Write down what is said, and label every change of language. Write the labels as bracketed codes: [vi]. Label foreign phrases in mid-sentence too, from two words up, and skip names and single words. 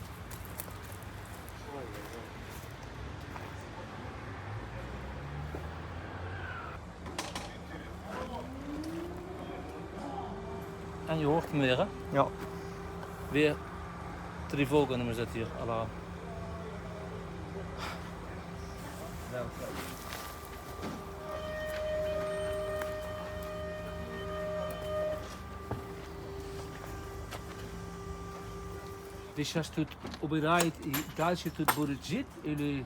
[nl] En je hoort hem weer, hè? Ja. Weer Trivogo noemen ze dat hier, alarm. [ru] Ты сейчас тут убирает и дальше тут будет жить или